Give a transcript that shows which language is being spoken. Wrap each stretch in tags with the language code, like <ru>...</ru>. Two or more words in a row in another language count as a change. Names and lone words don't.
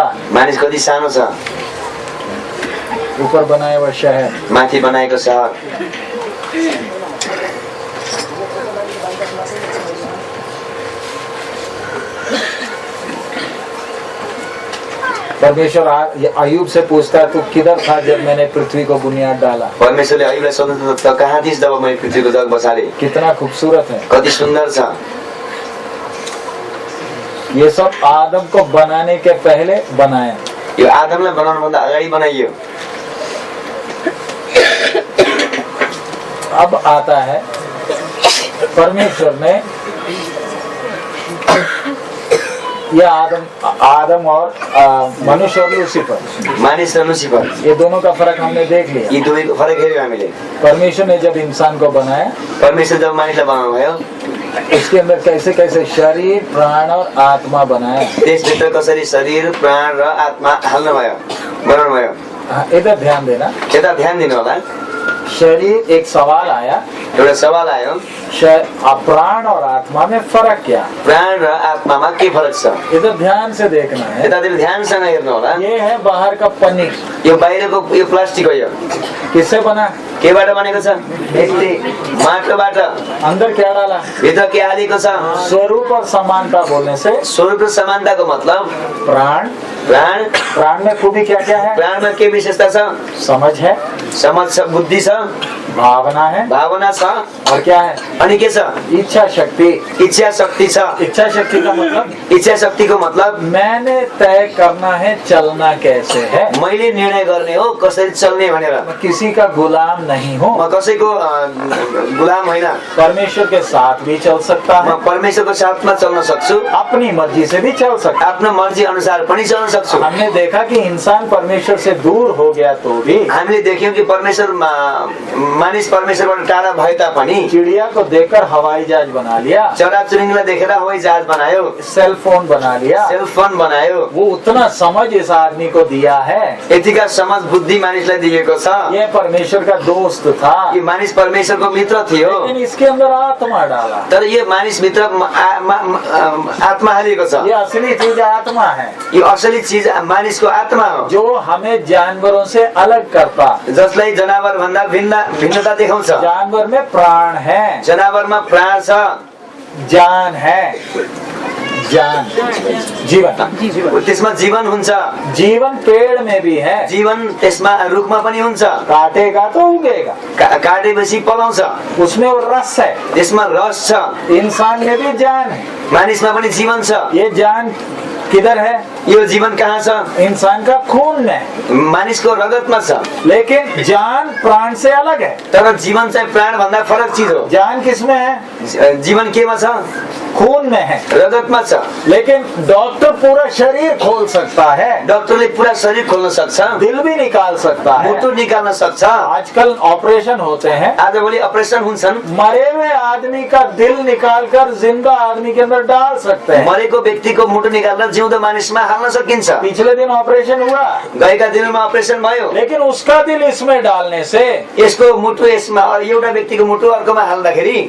<ne>मानिस कति सानो छ।</ne> <hi>ऊपर बनाया हुआ शहर,</hi> <ne>माथि बनाएको सहर।</ne> <hi>परमेश्वर अय्यूब से पूछता है तू किधर था जब मैंने पृथ्वी को बुनियाद डाला।</hi> <ne>परमेश्वरले अय्यूबलाई सोध्नु त कहाँ थिइस् जब मैले पृथ्वीको जग बसाले।</ne> <hi>कितना खूबसूरत है,</hi> <ne>कति सुन्दर छ।</ne> <hi>ये सब आदम को बनाने के पहले बनाया।</hi> <ne>यो आदमलाई बनाउनु भन्दा अगाडि बनाइयो।</ne> <hi>अब आता है परमेश्वर ने ये आदम और मनुष्य और लूसीफर,</hi> <ne>मानिस र लुसिफर,</ne> <hi>ये दोनों का फर्क हमने देख लिया।</hi> <ne>यी दुवैको फरक हेर्यो हामीले।</ne> <hi>परमेश्वर ने जब इंसान को बनाया,</hi> <ne>परमेश्वर जब मानिसलाई बनाउनु भयो,</ne> <hi>उसके अंदर कैसे कैसे शरीर, प्राण और आत्मा बनाया।</hi> <ne>त्यसभित्र कसरी शरीर, प्राण र आत्मा हाल्नु भयो, बनाउनु भयो।</ne> <hi>इधर ध्यान देना।</hi> <ne>यता ध्यान दिनु होला।</ne> <hi>शरीर, एक सवाल आया,</hi> <ne>एउटा सवाल आयो,</ne> <hi>प्राण और आत्मा में फर्क क्या?</hi> <ne>प्राण र आत्मामा के फरक छ?</ne> <hi>इधर ध्यान से देखना है।</hi> <ne>यतातिर ध्यानसँग हेर्नु होला।</ne> <hi>ये है बाहर का पनीर,</hi> <ne>यो बाहिरको यो प्लास्टिक हो। यो</ne> <hi>किससे बना?</hi> <ne>केबाट बनेको छ? यस्तै माटोबाट।</ne> <hi>अंदर क्या डाला?</hi> <ne>भित्र के हालेको छ?</ne> <hi>स्वरूप और समानता बोलने से</hi> <ne>स्वरूप र समानताको मतलब</ne> <hi>प्राण,</hi> <ne>प्राण,</ne> <hi>प्राण में खूबी क्या क्या है?</hi> <ne>प्राणमा के विशेषता छ?</ne> <hi>समझ है,</hi> <ne>समझ छ, बुद्धि छ,</ne> <hi>भावना है,</hi> <ne>भावना छ,</ne> <hi>और क्या है?</hi> <ne>अनि के छ?</ne> <hi>इच्छा शक्ति।</hi> <ne>इच्छा शक्ति छ।</ne> <hi>इच्छा शक्ति का मतलब,</hi> <ne>इच्छा शक्तिको मतलब</ne> <hi>मैंने तय करना है चलना कैसे है।</hi> <ne>मैले निर्णय गर्ने हो कसरी चल्ने भनेर।</ne> <hi>मैं किसी का गुलाम नहीं हूँ।</hi> <ne>म कसैको गुलाम होइन।</ne> <hi>परमेश्वर के साथ भी चल सकता है,</hi> <ne>म परमेश्वरको साथमा चल्न सक्छु,</ne> <hi>अपनी मर्जी से भी चल सकता है।</hi> <ne>आफ्नो मर्जी अनुसार पनि चल्न सक्छु।</ne> <hi>हमने देखा कि इंसान परमेश्वर से दूर हो गया तो भी</hi> <ne>हामीले देख्यौं कि परमेश्वर मानिस परमेश्वरबाट टाढा भए तापनि</ne> <hi>चिड़िया को देखकर हवाई जहाज बना लिया,</hi> <ne>चराचुरुङ्गीलाई देखेर हवाई जहाज बनायो,</ne> <hi>सेल फोन बना लिया।</hi> <ne>सेल फोन बनायो।</ne> <hi>वो उतना समझ इस आदमी को दिया है,</hi> <ne>यतिका समझ बुद्धि मानिसलाई दिएको छ।</ne> <hi>ये परमेश्वर का दोस्त था,</hi> <ne>यो मानिस परमेश्वरको मित्र थियो,</ne> <hi>लेकिन इसके अंदर आत्मा डाला।</hi> <ne>तर यो मानिस भित्र आत्मा हालिएको छ।</ne> <hi>ये असली चीज आत्मा है,</hi> <ne>यो असली चीज मानिसको आत्मा हो,</ne> <hi>जो हमें जानवरों से अलग करता।</hi> <ne>जसलाई जनावर भन्दा भिन्नता देखाउँछ।</ne> <hi>जानवर में प्राण है,</hi> <ne>जनावरमा प्राण छ,</ne> <hi>जान है, जान, जीवन।</hi> <ne>त्यसमा जीवन हुन्छ।</ne> <hi>जीवन पेड़ में भी है,</hi> <ne>जीवन त्यसमा रुखमा पनि हुन्छ।</ne> <hi>काटेगा तो उगेगा,</hi> <ne>काटेपछि पलाउँछ,</ne> <hi>उसमें वो रस है।</hi> <ne>त्यसमा रस छ।</ne> <hi>इंसान में भी जान है,</hi> <ne>मानिसमा पनि जीवन छ।</ne> <hi>ये जान किधर है?</hi> <ne>यो जीवन कहाँ छ?</ne> <hi>इंसान का खून में,</hi> <ne>मानिसको रगतमा छ।</ne> <hi>लेकिन जान प्राण से अलग है।</hi> <ne>तर जीवन चाहिँ प्राण भन्दा फरक चीज हो।</ne> <hi>जान किसमें है?</hi> <ne>जीवन केमा छ?</ne> <hi>खून में है,</hi> <ne>रगतमा छ।</ne> <hi>लेकिन डॉक्टर पूरा शरीर खोल सकता है,</hi> <ne>डाक्टरले पूरा शरीर खोल्न सक्छ,</ne> <hi>दिल भी निकाल सकता है।</hi> <ne>मुटु निकाल्न सक्छ।</ne> <hi>आजकल ऑपरेशन होते हैं,</hi> <ne>आजभोलि अपरेसन हुन्छन्,</ne> <hi>मरे हुए आदमी का दिल निकालकर जिंदा आदमी के अंदर डाल सकते हैं।</hi> <ne>मरेको व्यक्तिको मुटु निकालेर जिउँदो मानिसमा हाल्न सकिन्छ।</ne> <hi>पिछले दिन ऑपरेशन हुआ,</hi> <ne>गएका दिनमा अपरेसन भयो,</ne> <hi>लेकिन उसका दिल इसमें डालने से</hi> <ne>यसको मुटु यसमा, एउटा व्यक्तिको मुटु अर्कोमा हाल्दाखेरि</ne>